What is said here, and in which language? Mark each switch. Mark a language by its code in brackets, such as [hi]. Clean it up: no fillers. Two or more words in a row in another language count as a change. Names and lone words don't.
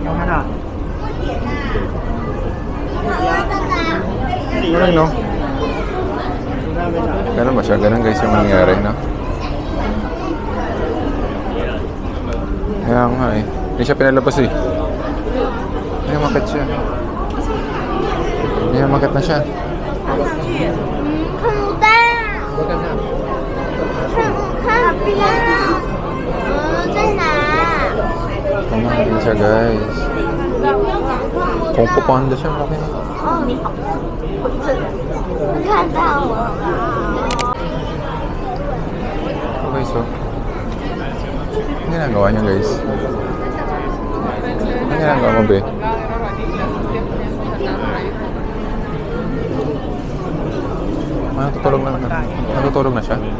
[tl] Ayun, no? Ganun ba siya? Ganun guys yung nangyari, no? Kaya nga eh. Hindi siya pinalabas eh. Ay, umakit siya. Ay, umakit na siya. [zh] 看不到，在哪？ [tl] Kumain din siya guys. Kung Panda siya, okay na. [zh] 哦，你好，我这看到我了。 [tl] Okay, so. Ano ginagawa niya guys? Ano ginagawa mo, be? Natutulog na siya?